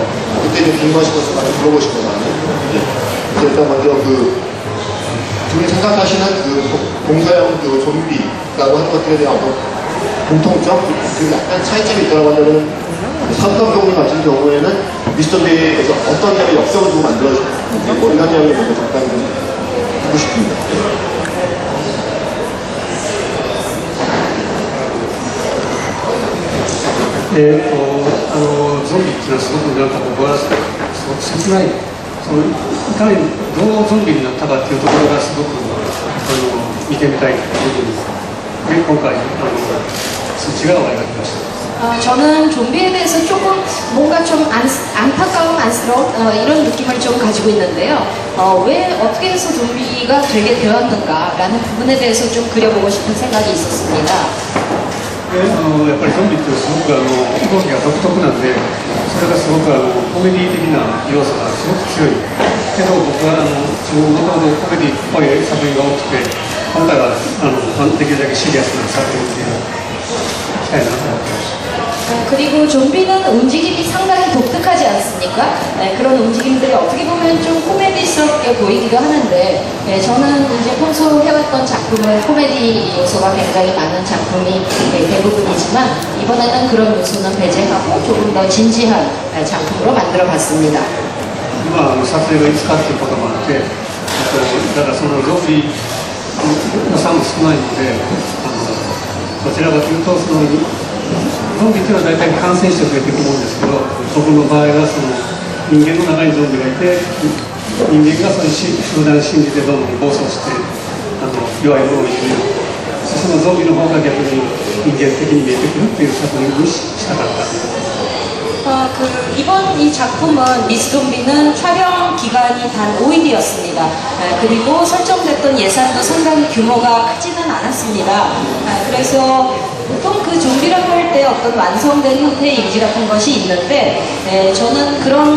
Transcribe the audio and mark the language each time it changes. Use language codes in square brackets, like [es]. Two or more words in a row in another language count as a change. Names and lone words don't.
[ko] 그때 이제 궁금하신 것을 많이 물어보실 거잖아요. 그래서 일단 먼저 두 분이 생각하시는 공사형 좀비라고 하는 것들에 대한 공통점, 그리고 약간 차이점이 있다고 하면은 삼성동물 같은 경우에는 미스터비에서 어떤 점의 역성을 두고 만들어졌는지 이런 이야기를 먼저 잠깐 좀 듣고 싶습니다. [ja] ゾンビっていうのはすごく僕はすごく切ない、いかにどうゾンビになったかっていうところがすごく見てみたいというふうに今回そっち側を描きました。 [ko] 저는 좀비에 대해서 조금 뭔가 좀 안타까움, 안쓰러운 이런 느낌을 좀 가지고 있는데요. 왜 어떻게 해서 좀비가 되게 되었는가라는 부분에 대해서 좀 그려보고 싶은 생각이 있었습니다. [ja] やっぱりゾンビってすごく動きが独特なんで、それがすごくコメディ的な要素がすごく強い。けど僕は自分もともとコメディっぽい作品が多くて、今回はできるだけシリアスな作品っていうのをしたいなと思ってました。 [ko] 그리고 좀비는 움직임이 상당히 독특하지 않습니까? 그런 움직임들이 어떻게 보면 좀 코미디스럽게 보이기도 하는데, 저는 이제 평소 해왔던 작품은 코미디 요소가 굉장히 많은 작품이 대부분이지만, 이번에는 그런 요소는 배제하고 조금 더 진지한 작품으로 만들어 봤습니다. [ja] 今撮影がいつかっていうこともあって、だからそのゾンビ予算も少ないので、どちらかというとゾンビっていうのは大体感染して増えていくもんですけど、僕の場合は人間の中にゾンビがいて、人間がそういう集団心理でどんどん暴走して弱い者をいじめる、そのゾンビの方が逆に人間的に見えてくるっていう作品にしたかった。 [ko] 이번 이 작품은 미스 좀비는 촬영 기간이 단 5일이었습니다. 그리고 설정됐던 예산도 상당히 규모가 크지는 않았습니다. 그래서 보통 좀비라고 할 때 어떤 완성된 형태의 이미지 같은 것이 있는데, 저는 그런